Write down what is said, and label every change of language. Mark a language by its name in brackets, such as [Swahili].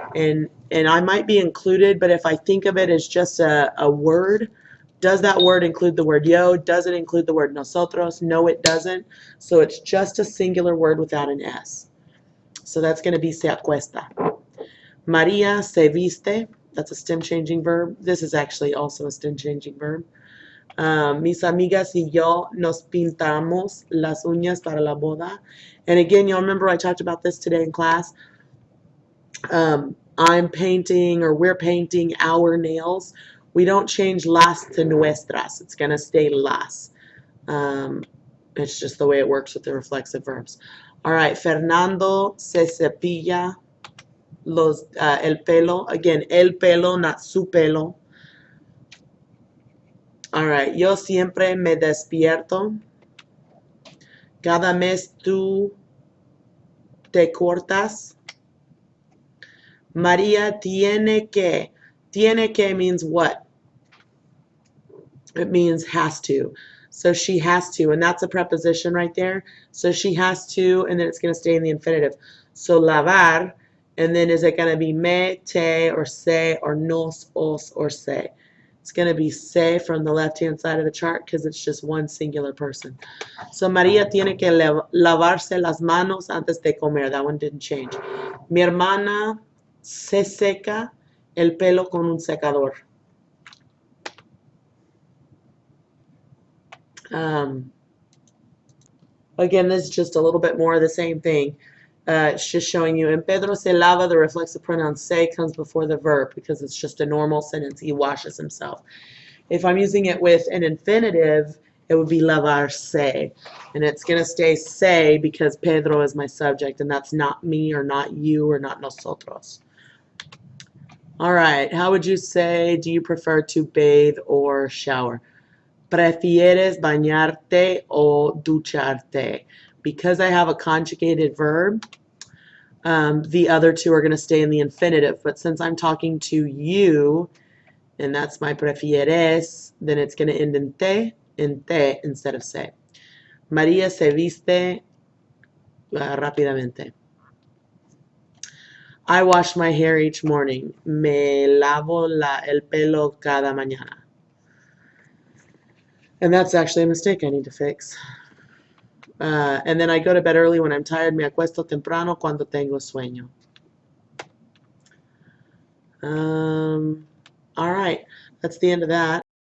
[English] And I might be included, but if I think of it as just a word, does that word include the word yo? Does it include the word nosotros? No, it doesn't. So it's just a singular word without an S. So that's going to be [Spanish] se acuesta. Maria se viste. [English] That's a stem changing verb. This is actually also a stem changing verb. [Spanish] Mis amigas y yo nos pintamos las uñas para la boda. [English] And again, you'll remember I talked about this today in class. I'm painting, or we're painting our nails. We don't change las to nuestras. It's going to stay las. It's just the way it works with the reflexive verbs. All right, [Spanish] Fernando se cepilla el pelo. Again, el pelo, not su pelo. [English] All right, [Spanish] yo siempre me despierto. Cada mes tú te cortas. María tiene que. Tiene que [English] means what? It means has to. So she has to, and that's a preposition right there. So she has to, and then it's going to stay in the infinitive. So lavar, and then is it going to be me, te, or se, or nos, os, or se? It's going to be se from the left-hand side of the chart because it's just one singular person. [Spanish] So María tiene que lavarse las manos antes de comer. [English] That one didn't change. [Spanish] Mi hermana se seca el pelo con un secador. [English] Again, this is just a little bit more of the same thing. It's just showing you, [Spanish] en Pedro se lava, [English] the reflexive pronoun se comes before the verb because it's just a normal sentence. He washes himself. If I'm using it with an infinitive, it would be lavarse. And it's going to stay se because Pedro is my subject, and that's not me or not you or not nosotros. All right, how would you say, do you prefer to bathe or shower? [Spanish] ¿Prefieres bañarte o ducharte? [English] Because I have a conjugated verb, the other two are going to stay in the infinitive. But since I'm talking to you, and that's my prefieres, then it's going to end in te instead of se. [Spanish] María se viste rápidamente. [English] I wash my hair each morning. [Spanish] Me lavo el pelo cada mañana. [English] And that's actually a mistake I need to fix. And then I go to bed early when I'm tired. [Spanish] Me acuesto temprano cuando tengo sueño. [English] All right, that's the end of that.